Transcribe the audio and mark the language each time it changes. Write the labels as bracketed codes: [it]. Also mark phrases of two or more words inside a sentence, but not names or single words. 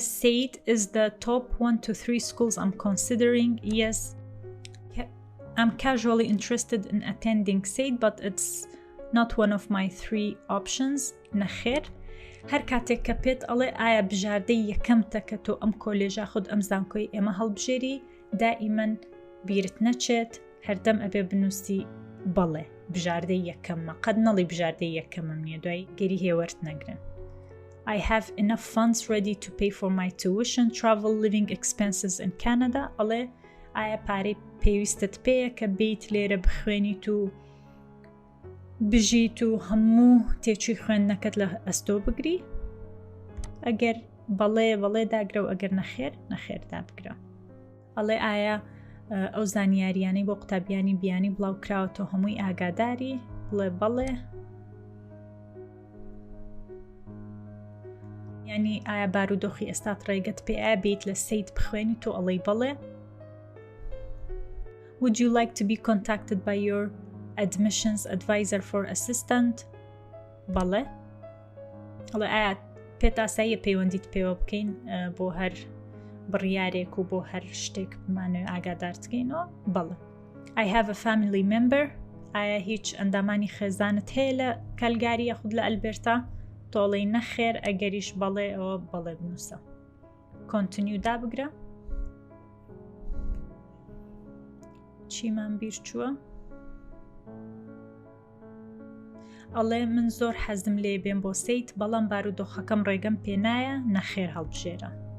[en] سەیت is the top 1 to 3 schools I'm considering yes I'm casually interested in attending SAIT but it's not one of my 3 options [ckb] نەخێر هەر کاتێک کە پێت ئەڵێ ئایا بژاردەی یەکەمتە کە تۆ ئەم کۆلێژە خود ئەم زانکۆی ئێمە هەڵبژێری دائیمەن بیرت نەچێت هەردەم ئەبێ بنووسی بەڵێ بژاردەی یەکەممە قەت نەڵی بژاردەی یەکەمم نییە دوای گەری هێوەرت نەگرن [en] I have enough funds ready to pay for my tuition, travel, living expenses in Canada. [ckb] ئەڵێ ئایا پارەی پێویستت پێیە کە بیت لێرە بخوێنیت و بژیت و هەموو تێچووی خوێندنەکەت لە ئەستۆ بگری ئەگەر بەڵێ داگرە و ئەگەر نەخێر دابگرە ئەڵێ ئایا ئەو زانیاریانەی بۆ قوتابیانی بیانی بڵاو کراوەتەوە هەمووی ئاگاداری بڵێ بەڵێ ینی ئایا بارودۆخی ئێستات ڕێگەت پێ ئایا بیت لە سەیت بخوێنی تۆ ئەڵێی بەڵێ [en] Would you like to be contacted by your admissions advisor for assistant [ckb] بەڵێ ئەڵێ ئایا پێت ئاساییە پەیوەندیت پێوە بکەین بۆ هەر بڕیارێک و بۆ هەر شتێک بمانەوێت ئاگادارتکەینەوە بەڵێ. [en] I have a family member. [ckb] ئایا هیچ ئەندامانی خێزانت هەیە لە کەلگاری یاخود لە ئەلبێرتا؟ تۆڵەی نەخێر، ئەگەریش بەڵێ ئەوە بەڵێ بنووسە. کۆنتینیو دابگرە. چیمان بیر چووە؟ ئەڵێ من زۆر حەزم لێ بێم بۆ سەیت، بەڵام بارودۆخەکەم ڕێگەم پێنایە، نەخێر هەڵبژێرە.